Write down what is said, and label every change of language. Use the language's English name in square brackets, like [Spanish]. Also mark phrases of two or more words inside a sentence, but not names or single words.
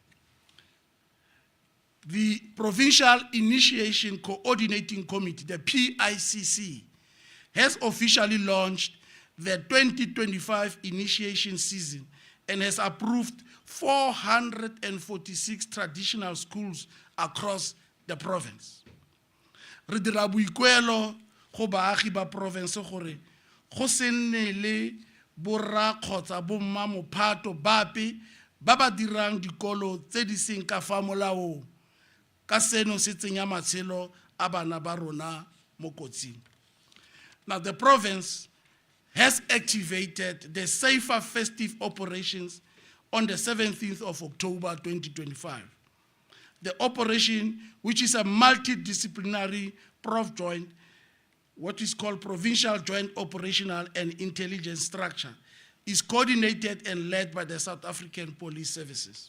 [English] The Provincial Initiation Coordinating Committee, the PICC, has officially launched the 2025 initiation season and has approved 446 traditional schools across the province. [Tswana] Re dira boikuelo go baagi ba province gore go se nne le borra kgotsa bomma mophato bape ba ba dirang dikolo tse di seng ka fa molaong ka seno se tsenya matshelo a bana ba rona mo kotsing. [English] Now the province has activated the Safer Festive Operations on the 17th of October 2025. The operation, which is a multidisciplinary joint, what is called Provincial Joint Operational and Intelligence Structure, is coordinated and led by the South African Police Services.